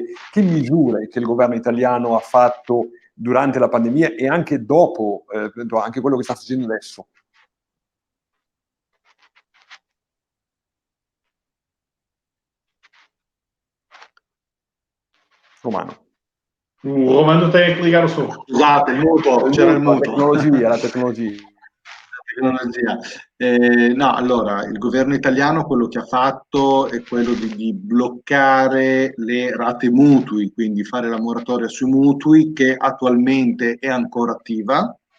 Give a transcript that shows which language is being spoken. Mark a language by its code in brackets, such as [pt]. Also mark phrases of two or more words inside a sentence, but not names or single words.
[it] Che misure che il governo italiano ha fatto durante la pandemia e anche dopo, anche quello che sta facendo adesso? Romano. [pt] O Romano tem que ligar o som. [it] Scusate, il muto, c'era il muto. La tecnologia. No, allora, il governo italiano quello che ha fatto è quello di bloccare le rate mutui, quindi fare la moratoria sui mutui che attualmente è ancora attiva.